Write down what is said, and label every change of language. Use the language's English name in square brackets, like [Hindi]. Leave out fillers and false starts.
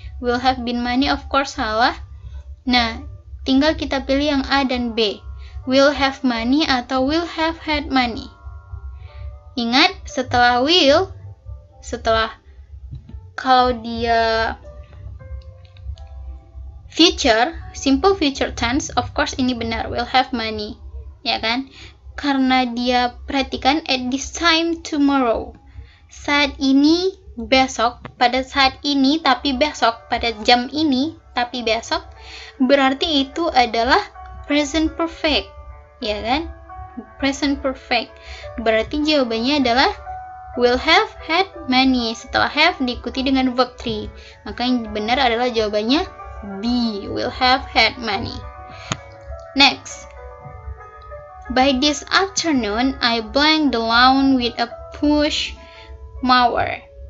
[English] Will have been money, of course [Indonesian] salah. Nah, tinggal kita pilih yang A dan B. [English] Will have money [Indonesian] atau [English] will have had money. [Indonesian] Ingat, setelah will, kalau dia future, simple future tense, [English] of course [Indonesian] ini benar, [English] will have money, [Indonesian] ya kan? Karena dia, perhatikan, [English] at this time tomorrow, [Indonesian] saat ini, besok, pada saat ini, tapi besok, pada jam ini, tapi besok, berarti itu adalah present perfect, ya kan? Present perfect. Berarti jawabannya adalah [English] will have had money. [Indonesian] Setelah have diikuti dengan verb 3. Maka yang benar adalah jawabannya B, [English] will have had money. Next. By this afternoon, I blank the lawn with a push mower.